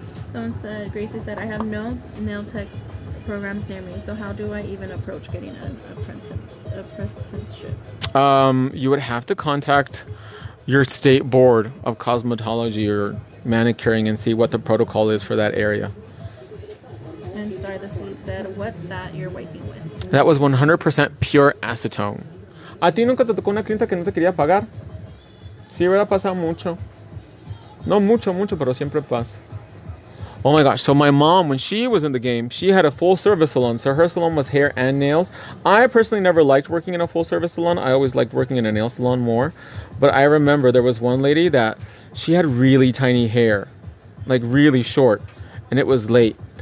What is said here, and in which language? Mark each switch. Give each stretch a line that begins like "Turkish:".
English: Someone said, Gracie said, I have no nail tech programs near me, so how do I even approach getting an apprenticeship? You would have to contact your state board of cosmetology or manicuring and see what the protocol is for that area. And Star the Sea said, what's that you're wiping with? That was 100% pure acetone.
Spanish: ¿A ti nunca te tocó una clienta que no te quería pagar? Sí, ¿verdad? Pasa mucho. No mucho, pero siempre pasa.
English: Oh my gosh, so my mom, when she was in the game, she had a full service salon. So her salon was hair and nails. I personally never liked working in a full service salon. I always liked working in a nail salon more. But I remember there was one lady that she had really tiny hair, like really short, and it was late.